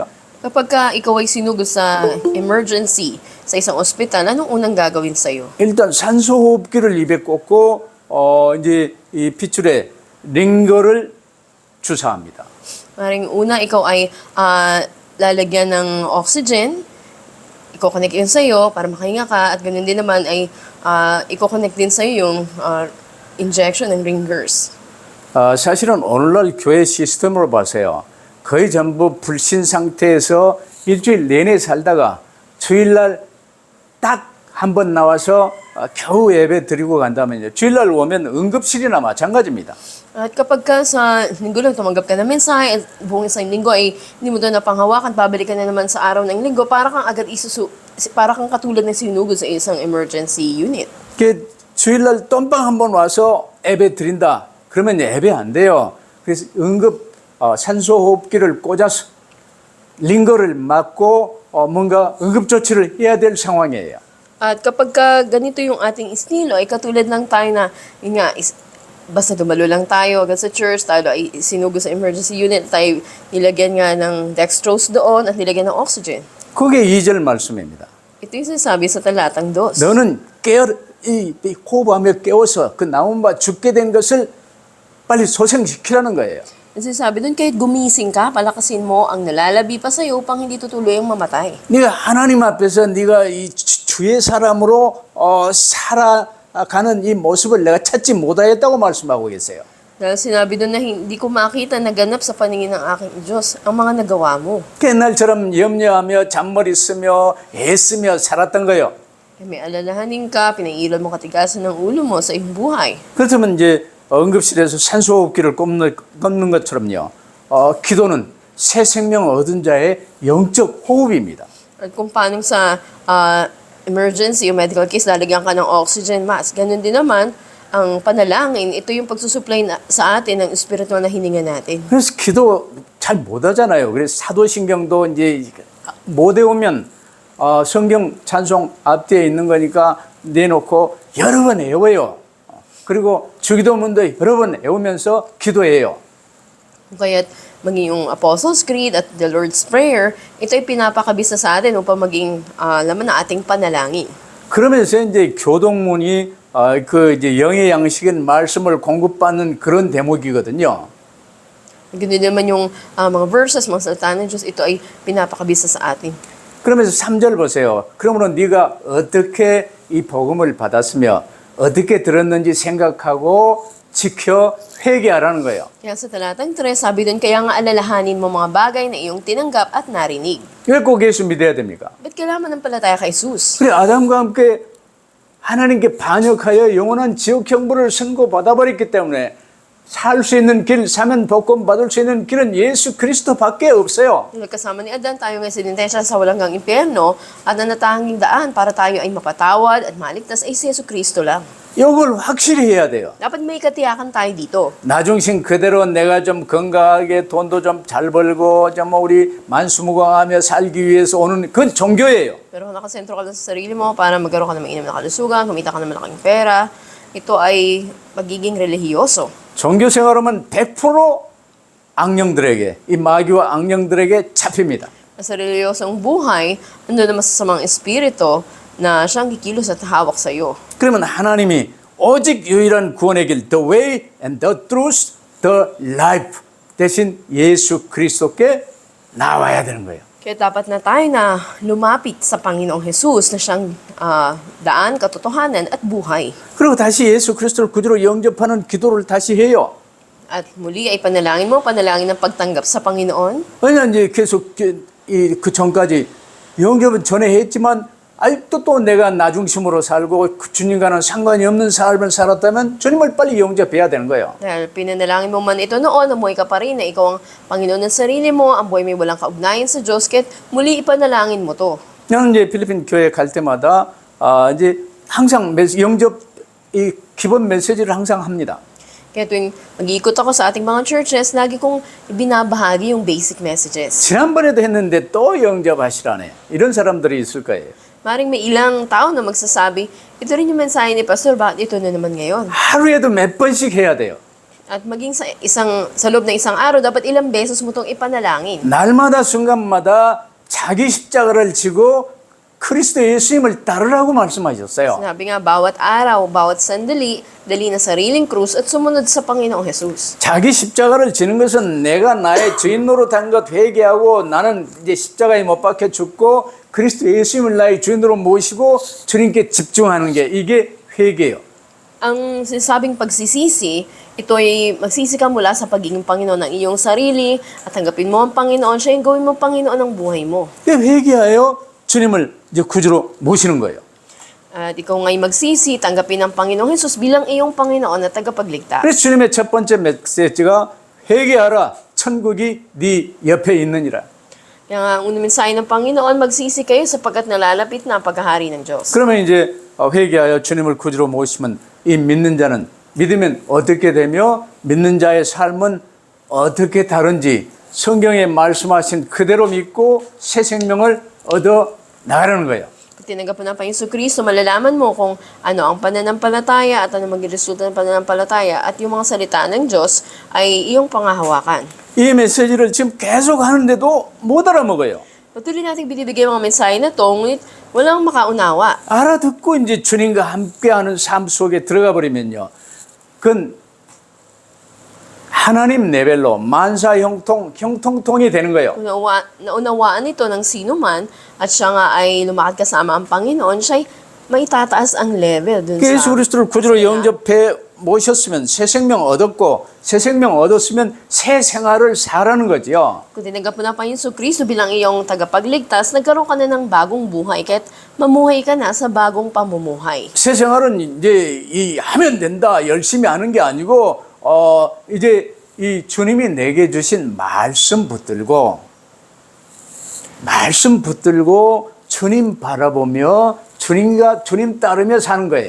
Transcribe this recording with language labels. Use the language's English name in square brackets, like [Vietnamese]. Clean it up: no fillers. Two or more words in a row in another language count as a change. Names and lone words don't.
[Filipino] Kapag ka ikaw ay sinugod sa emergency sa isang ospital, anong unang gagawin sa'yo? [Korean] 일단 산소호흡기를 입에 꽂고 이제 이 핏줄에 링거를 주사합니다. [Filipino] Maring una, ikaw ay lalagyan ng oxygen, i-connect yun sa'yo para makahinga ka, at ganun din naman ay i-connect din sa'yo yung injection ng ringers. [Korean] 사실은 오늘날 교회 시스템으로 봐서요. 거의 전부 불신 상태에서 일주일 내내 살다가 주일날 딱 한 번 나와서 겨우 예배 드리고 간다면요. 주일날 오면 응급실이나 마찬가지입니다. [Filipino] At kapag ka sa linggo lang tumanggap ka ng mensahe at buong isang linggo ay hindi mo doon napanghawakan, pabalik ka na naman sa araw ng linggo, para kang agad para kang katulad na sinugod sa isang [English] emergency unit. [Korean] 주일날 똠빵 한 번 와서 예배 드린다. 그러면 예배 안 돼요. 그래서 응급 산소호흡기를 꽂아서 링거를 맞고 뭔가 응급조치를 해야 될 상황이에요. [Filipino] At kapag ka ganito yung ating estilo, ay katulad lang tayo na, yun nga, basta dumalo lang tayo agad sa church, tayo ay sinugo sa [English] emergency unit, [Filipino] tayo nilagyan nga ng dextrose doon at nilagyan ng oxygen. [Korean] 그게 2절 말씀입니다. [Filipino] Ito yung sinasabi sa talatang 2. [Korean] 너는 이 호흡하며 깨워서 그 남은 바 죽게 된 것을 빨리 소생시키라는 거예요. [Filipino] Ang sinasabi doon, kahit gumising ka, palakasin mo ang nalalabi pa sa'yo upang hindi tutuloy ang mamatay. [Korean] 네가 하나님 앞에서 네가 이 주의 사람으로 살아가는 이 모습을 내가 찾지 못하였다고 말씀하고 계세요. [Filipino] Dahil sinabi doon na hindi ko makita naganap sa paningin ng aking Diyos ang mga nagawa mo. [Korean] 옛날처럼 염려하며 잔머리 쓰며 애쓰며 살았던 거예요. [Filipino] May alalahanin ka, pinailan mo katigasan ng ulo mo sa iyong buhay. [Korean] 그렇다면 이제 응급실에서 산소호흡기를 꼽는 것처럼요. 기도는 새 생명 얻은 자의 영적 호흡입니다. [Filipino] At kung paano sa emergency o [English] medical case, [Filipino] lalagyan ka ng oxygen mask. Ganun din naman, ang panalangin, ito yung pagsusupply sa atin ng espiritual na hininga natin. [Korean] 그래서 기도 잘 못하잖아요. 그래서 사도신경도 이제 못 외우면 성경 찬송 앞뒤에 있는 거니까 내놓고 여러 번 외워요. 그리고 주기도문도 여러 번 외우면서 기도해요. [Filipino] Kaya't maging yung Apostles' Creed at the Lord's Prayer, ito ay pinapakabisa sa atin upang maging laman na ating panalangin. [Korean] 그러면서 이제 교동문이 그 이제 영의 양식인 말씀을 공급받는 그런 대목이거든요. [Filipino] Ganun naman yung mga verses, mga salita ng Diyos, ito ay pinapakabisa sa atin. [Korean] 그러면서 3절 보세요. 그러므로 네가 어떻게 이 복음을 받았으며 어떻게 들었는지 생각하고 지켜 회개하라는 거예요. [Filipino] Kaya sa talatang 3, sabi doon, kaya nga alalahanin mo mga bagay na iyong tinanggap at narinig. [Korean] 왜 꼭 예수 믿어야 됩니까? [Filipino] Ba't kailangan manampalataya kay Jesus? [Korean] 그래 아담과 함께 하나님께 반역하여 영원한 지옥 형벌을 선고받아버렸기 때문에 살 수 있는 길, 사면 복권 받을 수 있는 길은 예수 그리스도밖에 없어요. [Filipino] Kasama ni Adan, tayo ngay sinintensya sa walang impyerno at ang natanging daan para tayo ay mapatawad at maligtas ay si Yesu Kristo lang. [Korean] 이걸 확실히 해야 돼요. [Filipino] Dapat may katiyakan tayo dito. [Korean] 나중심 그대로 내가 좀 건강하게 돈도 좀 잘 벌고 좀 우리 만수무강하며 살기 위해서 오는 그건 종교예요. [Filipino] Pero kung nakasentro ka lang sa sarili mo para magkaroon ka ng mainam na kalusugan, kumita ka ng malaking pera, ito ay magiging relihiyoso. [Korean] 종교 생활하면 100% 악령들에게 이 마귀와 악령들에게 잡힙니다. [Filipino] Sa reliyosong buhay, nandun na masasamang espiritu na siyang kikilos at hawak sa iyo. [Korean] 그러면 하나님이 오직 유일한 구원의 길, [English] the way and the truth the life [Korean] 대신 예수 그리스도께 나와야 되는 거예요. [Filipino] Kaya dapat na tayo na lumapit sa Panginoong Jesus na siyang daan, katotohanan at buhay. [Korean] 그리고 다시 예수 그리스도를 구주로 영접하는 기도를 다시 해요. [Filipino] At muli ay panalangin mo, panalangin ng pagtanggap sa Panginoon. [Korean] 왜냐하면 이제 계속 그 전까지 영접은 전에 했지만 아직도 또 내가 나 중심으로 살고 그 주님과는 상관이 없는 삶을 살았다면 주님을 빨리 영접해야 되는 거예요. [Filipino] Dahil pinanalangin mo man ito noon, namuhay ka pa rin na ikaw ang Panginoon ng sarili mo, ang buhay may walang kaugnayan sa Diyos, kahit muli ipanalangin mo to. [Korean] 저는 이제 필리핀 교회 갈 때마다 이제 항상 영접 이 기본 메시지를 항상 합니다. [Filipino] Kaya tuwing mag-iikot ako sa ating mga churches, lagi kong ibinabahagi yung [English] basic messages. [Korean] 지난번에도 했는데 또 영접하시라네. 이런 사람들이 있을 거예요. [Filipino] Maring may ilang tao na magsasabi, ito rin yung mensahe ni Pastor, bakit ito na naman ngayon? [Korean] 하루에도 몇 번씩 해야 돼요. [Filipino] At maging sa loob ng isang araw, dapat ilang beses mo itong ipanalangin. [Korean] 날마다 순간마다 자기 십자가를 지고 그리스도 예수님을 따르라고 말씀하셨어요. [Filipino] Sinabi nga, bawat araw, bawat sandali, dali na sariling krus at sumunod sa Panginoong Jesus. [Korean] 자기 십자가를 지는 것은 내가 나의 죄인 노릇한 것 회개하고 나는 이제 십자가에 못 박혀 죽고 그리스도 예수님을 나의 주인으로 모시고 주님께 집중하는 게 이게 회개예요. [Filipino] Ang sinasabing pagsisisi, ito ay magsisi ka mula sa pagiging Panginoon ng iyong sarili at tanggapin mo ang Panginoon, siya yung gawin mo Panginoon ng buhay mo. [Korean] 이게 회개하여 주님을 이제 구주로 모시는 거예요. [Filipino] At ikaw nga'y magsisi, tanggapin ang Panginoong Jesus bilang iyong Panginoon at tagapagligtas. [Korean] 그래서 주님의 첫 번째 메시지가 회개하라 천국이 네 옆에 있느니라. [Filipino] Kaya nga, ang unang mensahe ng Panginoon, magsisi kayo sapagkat nalalapit na ang paghahari ng Diyos. [Korean] 그러면 이제 회개하여 주님을 구주로 모시면 이 믿는 자는 믿으면 어떻게 되며 믿는 자의 삶은 어떻게 다른지 성경에 말씀하신 그대로 믿고 새 생명을 얻어 나가라는 거예요. [Filipino] Pag tinanggap mo ng Panginoon Kristo, malalaman mo kung ano ang pananampalataya at ano maging resulta ng pananampalataya at yung mga salita ng Diyos ay iyong pangahawakan. [Korean] 이 메시지를 지금 계속 하는데도 못 알아먹어요. [Filipino] Patuloy natin binibigay mga mensahe na to, ngunit walang makaunawa. [Korean] 알아듣고 이제 주님과 함께하는 삶 속에 들어가 버리면요. 그건 하나님 레벨로 만사 형통통이 되는 거예요. [Filipino] Kung naunawaan ito ng sino man at siya nga ay lumakad kasama ang Panginoon, siya ay maitataas ang level dun [Korean] 예수 [Filipino] sa... [Korean] 그리스도를 구주로 영접해 모셨으면 새 생명 얻었고 새 생명 얻었으면 새 생활을 살아는 거지요. [Filipino] Kung tinanggap mo na ang Panginoon Kristo bilang iyong tagapagligtas, nagkaroon ka na ng bagong buhay, kahit mamuhay ka na sa bagong pamumuhay. [Korean] 새 생활은 이제 하면 된다 열심히 하는 게 아니고 이제 이 주님이 내게 주신 말씀 붙들고 주님 바라보며 주님 따르며 사는 거예요.